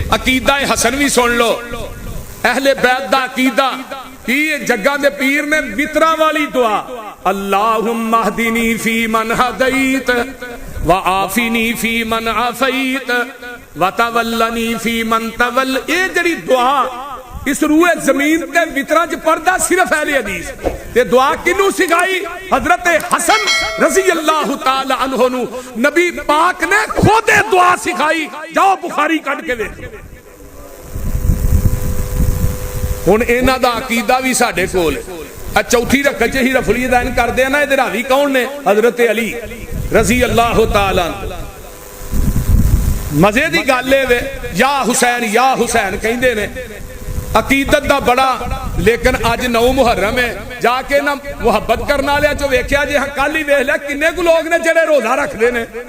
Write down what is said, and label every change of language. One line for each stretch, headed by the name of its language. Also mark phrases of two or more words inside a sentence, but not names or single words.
Punjabi: عقیدہ حسن بھی سن لو، اہل بیت دا عقیدہ کی جگہ دے پیر نے وطراں والی دعا،
Arabic: اللہم اہدنی فی من ہدیت وعافنی فی من عافیت وتولنی فی من تول،
Punjabi: یہ جڑی دعا اس روح زمین تے وطراں چ پڑھدا صرف اہل حدیث تے دعا کنوں سکھائی؟ حضرت حسن
Arabic: رضی اللہ تعالی عنہ
Punjabi: نو نبی پاک نے خود دعا سکھائی، جاؤ بخاری کٹ کے دیکھ۔ ہن انہاں دا عقیدہ بھی ساڈے کول ہے، چوتھی رکعت چ ہی رفلی دین کردے نا، ادھر راوی کون نے؟ حضرت علی
Arabic: رضی اللہ تعالی عنہ۔
Punjabi: مزے دی گل ہے یا حسین کہندے نے، عقیدت دا بڑا، لیکن اج 9 محرم ہے، جا کے نا محبت کرنے والے چو ویکھیا جی، ہاں کل ہی ویکھ لیا کنے کو لوگ نے جڑے روزہ رکھدے نے،